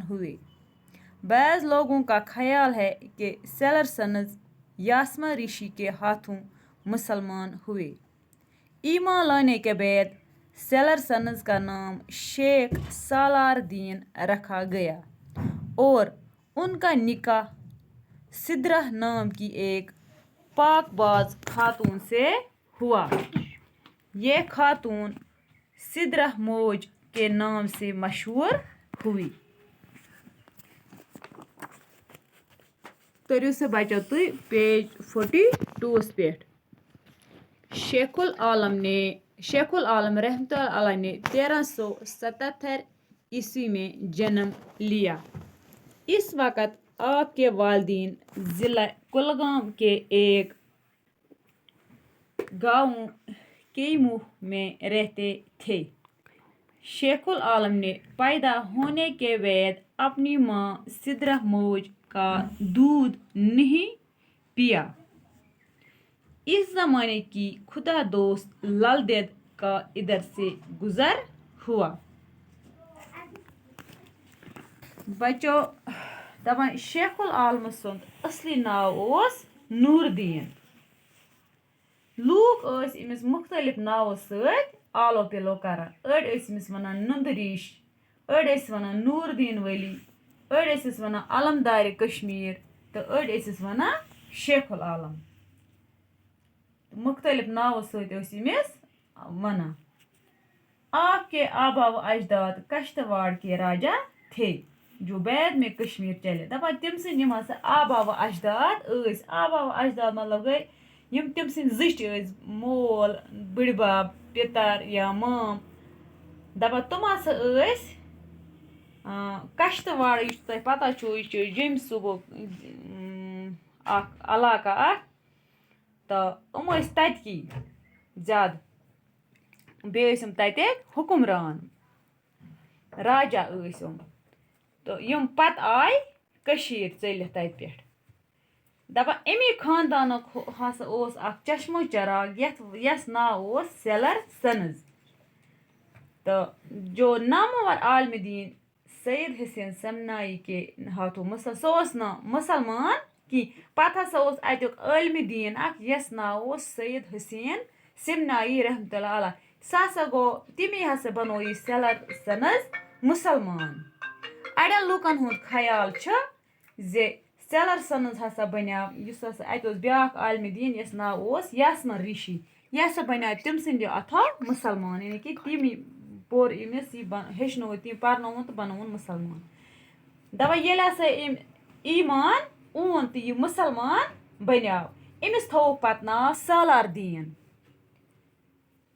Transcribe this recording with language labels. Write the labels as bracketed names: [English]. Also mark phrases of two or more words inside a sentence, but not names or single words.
[Urdu] ہوئے بعض لوگوں کا خیال ہے کہ سیلر سنز یاسما رشی کے ہاتھوں مسلمان ہوئے ایمان لانے کے بعد سیلر سنز کا نام شیخ سالار دین رکھا گیا اور ان کا نکاح سدرہ نام کی ایک پاک باز خاتون سے ہوا یہ خاتون سدرہ موج کے نام سے مشہور ہوئی [Kashmiri] تٔرِو سا بچو تُہۍ پیج 42 پٮ۪ٹھ [Urdu] شیخ العالم رحمتہ اللہ علیہ نے 1377 عیسوی میں جنم لیا اس وقت آپ کے والدین ضلع کلگام کے ایک گاؤں کیموہ میں رہتے تھے شیخ العالم نے پیدا ہونے کے بعد اپنی ماں سدرہ موج کا دودھ نہیں پیا اس زمانے کی خدا دوست لل دید کا ادھر سے گزر ہوا [Kashmiri] بچو دپان شیخ العالم سُنٛد اصلی ناو اوس نور الدین لوٗکھ ٲسۍ أمِس مختلف ناوو سۭتۍ آلو پِلو کران أڑۍ ٲسۍ أمِس وَنان نُند ریش أڑۍ ٲسۍ وَنان نور الدین ولی أڑۍ ٲسِس وَنان علمدارِ کشمیٖر تہٕ أڑۍ ٲسِس وَنان شیخ العالم مختلف ناوو سۭتۍ ٲسۍ أمِس وَنان [Urdu] آپ کے آبا و اجداد کشتواڑ کے راجا تھے جو بعد میں کشمیر چلے [Kashmiri] دپان تِم سٕنٛدۍ یِم ہسا آبا و اجداد ٲسۍ آبا و اجداد مطلب گٔے یِم تِم سٕنٛدۍ زٕٹھۍ ٲسۍ مول بٕڈبب پِتر یا مام دپان تِم ہسا ٲسۍ کشتواڑ یُس تۄہہِ پتہ چھُو یہِ چھُ جیٚمۍ صوبُک اکھ علاقہٕ اکھ تہٕ یِم ٲسۍ تَتکی زیادٕ بیٚیہِ ٲسۍ یِم تَتہِ حُکُمران راجا ٲسۍ یِم تہٕ یِم پتہٕ آے کٔشیٖر ژٔلِتھ تَتہِ پٮ۪ٹھ دپان امی خاندانُک ہسا اوس اکھ چشمو چراغ یس ناو اوس سیلر سنز تہٕ [Urdu] جو نامور عالم دین سید حسین سمنائی کے ہاتھوں [Kashmiri] سُہ اوس نہٕ مُسلمان کینٛہہ پتہٕ ہسا اوس اتیُک عالمِ دین اکھ یس ناو اوس سید حسین سمنائی رحمتہ اللہ علیہ سُہ ہسا گوٚو تمی ہسا بنوو یہِ سیلر سنز مُسلمان اڑٮ۪ن لُکن ہُنٛد خیال چھُ زِ سیلر سنز ہسا بنیو یُس ہسا اتہِ اوس بیاکھ عالمِ دین یس ناو اوس یاسما رشی یہِ ہسا بنیو تٔمۍ سٕنٛدیو اتھو مُسلمان یعنی کہِ تٔمی پوٚر أمِس یہِ ہیٚچھنووُن تٔمۍ پرنووُن تہٕ بنووُن مُسلمان دپان ییٚلہِ ہسا أمۍ ایمان اوٚن تہٕ یہِ مُسلمان بنیو أمِس تھووُکھ پتہٕ ناو سالار دیٖن